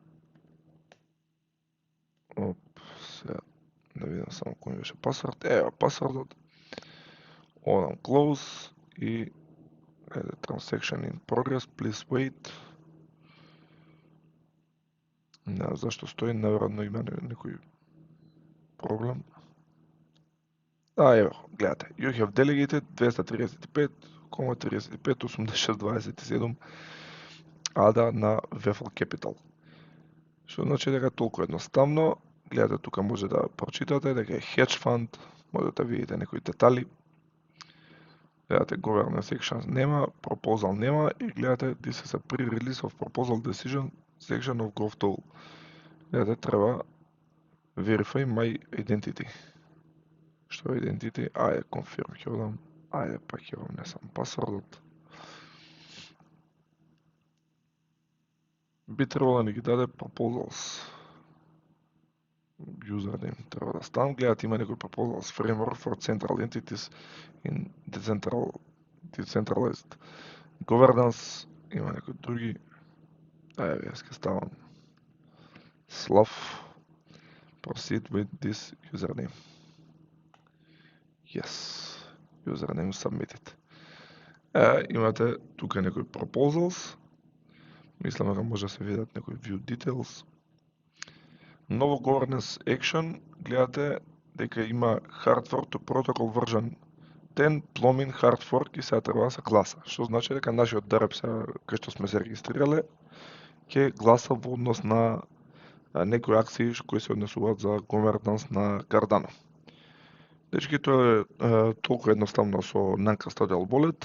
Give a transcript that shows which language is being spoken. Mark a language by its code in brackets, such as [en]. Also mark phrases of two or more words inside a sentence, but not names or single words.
[mk] сега да видам само кој беше пасворд, ево пасвордот, одам close и [en] transaction in progress, please wait. [mk] Не знам зашто стои, наверно има некој проблем. Ево, гледате, [en] you have delegated 235,35,86,27 ада на Vefal Capital. [mk] Што значи дека толку едноставно, гледате тука може да прочитате дека е [en] hedge fund, [mk] можете да видите некои детали. Гледате [en] governance sections [mk] нема, proposal нема и гледате [en] this is a pre-release of proposal decision section of GovTool. [mk] Гледате треба [en] verify my identity. [mk] Што е identity? Ајде, confirm ќе одам. Ајде, па ќе внесам пасвордот. Би требало да ни ги даде proposals. Username треба да ставам. Гледате, има некој [en] proposals framework for central entities in decentralized governance. [mk] Има некои други. Ајде, јас ќе ставам Slav. [en] Proceed with this username. Yes. Username submitted. [mk] Имате тука некои proposals. Мислам дека може да се видат некои [en] view details. Ново governance action, [mk] гледате дека има [en] hard fork to protocol version 10 plumbing hard fork [mk] и сега треба да се гласа. Што значи дека нашиот DREP кај што сме се регистрирале ќе гласа во однос на некои акции кои се однесуваат за governance на Cardano. Дечки, тоа е толку едноставно со [en] non-custodial wallet.